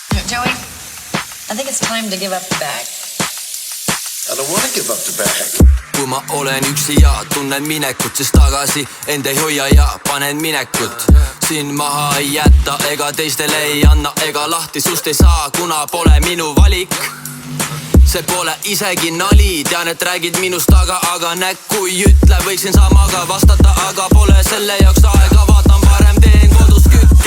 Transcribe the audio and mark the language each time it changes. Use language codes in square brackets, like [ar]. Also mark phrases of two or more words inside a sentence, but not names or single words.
[en] Joey, I think it's time to give up the bag. I don't want to give up the bag. [et] Kui ma olen üksi ja tunnen minekut, siis tagasi end ei hoia ja panen minekut. Siin maha ei jätta ega teistele ei anna ega lahti sust ei saa, kuna pole minu valik. See pole isegi nali, tean et räägid minust aga näkku ei ütle, võiksin samaga vastata, aga pole selle jaoks aega, vaatan parem teen kodus kütt.